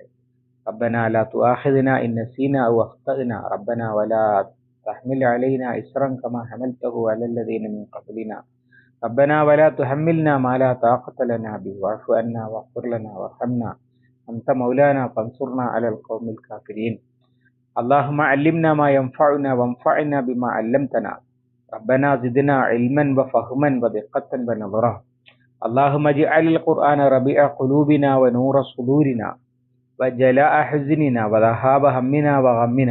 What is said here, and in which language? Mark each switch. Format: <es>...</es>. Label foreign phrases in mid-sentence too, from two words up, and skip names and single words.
<ar>ربنا لا تؤاخذنا إن نسينا أو أخطأنا ربنا ولا تحمل علينا إصرا كما حملته على الذين من قبلنا ربنا ولا تحملنا ما لا طاقة لنا به واعف عنا واغفر لنا وارحمنا أنت مولانا فانصرنا على القوم الكافرين. اللهم علمنا ما ينفعنا وانفعنا بما علمتنا ربنا زدنا علما وفهما ودقة ونظرة. اللهم اجعل القرآن ربيع قلوبنا ونور صدورنا وجلاء حزننا وذهاب همنا وغمنا.</ar>